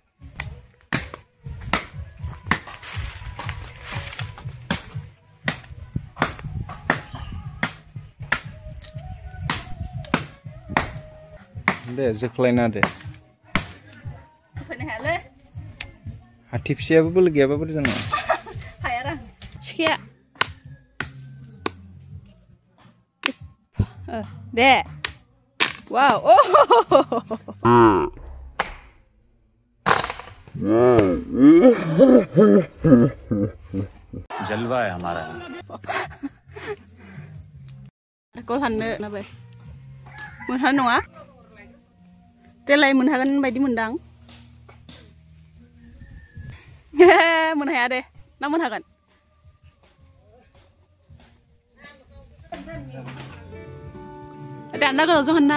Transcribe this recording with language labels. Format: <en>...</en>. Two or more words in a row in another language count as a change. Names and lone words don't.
<brx>दे जोख्लायना दे जोख्लायनो हायालै हाथि फिसायाबो बोलो गैयाबा बोरै जानो हाया आरो सिखाया दे वाव ओ</brx> <hi>जलवा है हमारा</hi> <brx>कल हाननो नाबाय मोनहानाय नङा देलाय मोनहागोन बायदि मोनदां मोनहाया दे ना मोनहागोन दान्दा गोजावजों हाननो</brx>